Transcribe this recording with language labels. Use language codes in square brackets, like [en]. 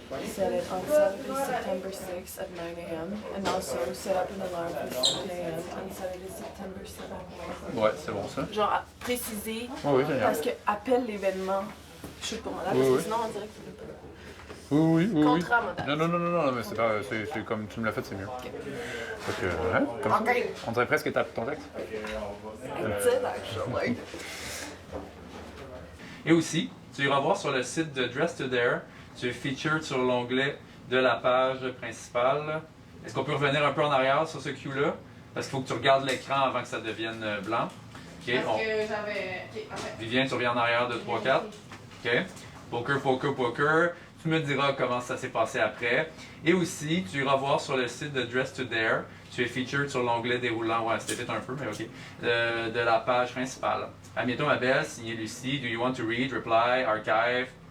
[en] Set it on Saturday, September 6th at 9 a.m. and also set up an alarm for 7 a.m. on Saturday, September 7th. [fr] Ouais, c'est bon ça. Genre à préciser Oui, génial. parce que appelle l'événement shoot pour modal, Oui, parce que oui. sinon on dirait que tu peux pas. Oui. Contrat modal. Non, mais c'est pas. C'est comme tu me l'as fait, c'est mieux. Fait que, hein, comme ça. Ok. On dirait presque que t'as ton texte. [en] That's it actually. [fr] Et aussi, tu iras voir sur le site de Dress to Dare, tu es featured sur l'onglet de la page principale. Est-ce qu'on peut revenir un peu en arrière sur ce cue-là? Parce qu'il faut que tu regardes l'écran avant que ça devienne blanc. OK, Parce que j'avais. Ok, parfait. Vivien, tu reviens en arrière de 3-4. OK. Poker. Tu me diras comment ça s'est passé après. Et aussi, tu iras voir sur le site de Dress to Dare. Tu es featured sur l'onglet déroulant. Ouais, c'était vite un peu, mais OK. De la page principale. À bientôt, ma belle. Signé Lucie. [en] Do you want to read, reply, archive?